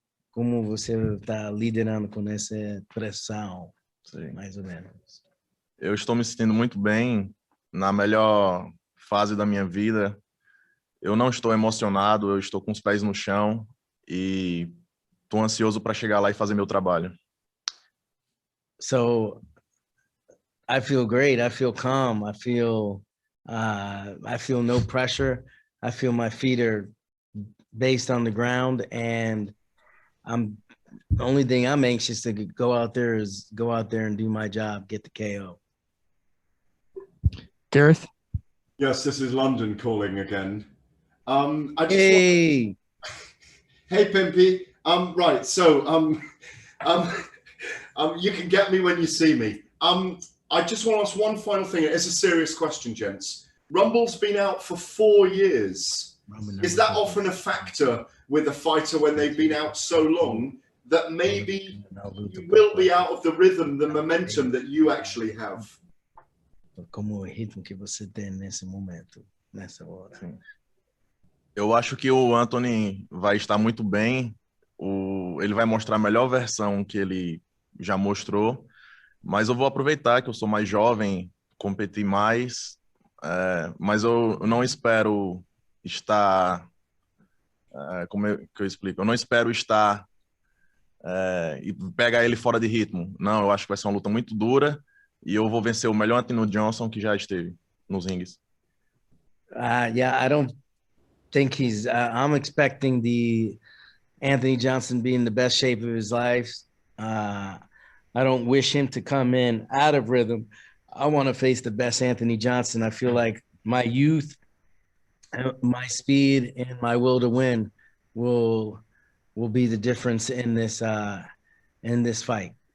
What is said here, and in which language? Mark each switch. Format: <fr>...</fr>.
<pt>Como você está liderando com essa pressão, mais ou menos? Eu estou me sentindo muito bem, na melhor fase da minha vida. Eu não estou emocionado, eu estou com os pés no chão e estou ansioso para chegar lá e fazer meu trabalho.</pt> <en>So I feel great. I feel calm. I feel I feel no pressure. I feel my feet are based on the ground, and the only thing I'm anxious to go out there and do my job, get the KO. Gareth? Yes, this is London calling again. Hey, Pimpy. Right. So, you can get me when you see me. I just want to ask one final thing. It's a serious question, gents. Rumble's been out for 4 years. Is that often a factor with a fighter when they've been out so long that maybe you will be out of the rhythm, the momentum that you actually have?</en> <pt>Como o ritmo que você tem nesse momento, nessa hora. Eu acho que o Anthony vai estar muito bem. Ele vai mostrar a melhor versão que ele já mostrou. Mas eu vou aproveitar que eu sou mais jovem, competir mais. Mas eu não espero estar... como que eu explico? Eu não espero estar... e pegar ele fora de ritmo. Não, eu acho que vai ser uma luta muito dura. E eu vou vencer o melhor Anthony Johnson que já esteve nos rings.</pt> <en>Yeah, I don't think he's. I'm expecting the Anthony Johnson be in the best shape of his life. I don't wish him to come in out of rhythm. I want to face the best Anthony Johnson. I feel like my youth, my speed, and my will to win will be the difference in this fight.</en>